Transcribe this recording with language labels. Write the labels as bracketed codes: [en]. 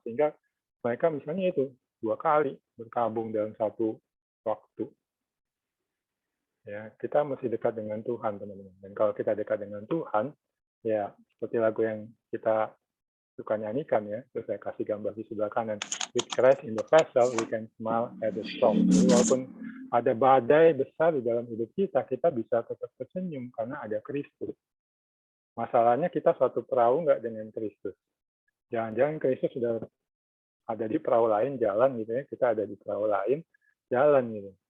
[id] Sehingga mereka misalnya itu 2 kali berkabung dalam satu waktu. Ya, kita mesti dekat dengan Tuhan, teman-teman. Dan kalau kita dekat dengan Tuhan, ya seperti lagu yang kita suka nyanyikan ya, terus saya kasih gambar di sebelah kanan. [en] With Christ in the vessel, we can smile at the storm. [id] Jadi walaupun ada badai besar di dalam hidup kita, kita bisa tetap tersenyum karena ada Kristus. Masalahnya kita suatu perahu nggak dengan Kristus. Jangan-jangan Kristus sudah ada di perahu lain, jalan gitu ya, kita ada di perahu lain, jalan gitu.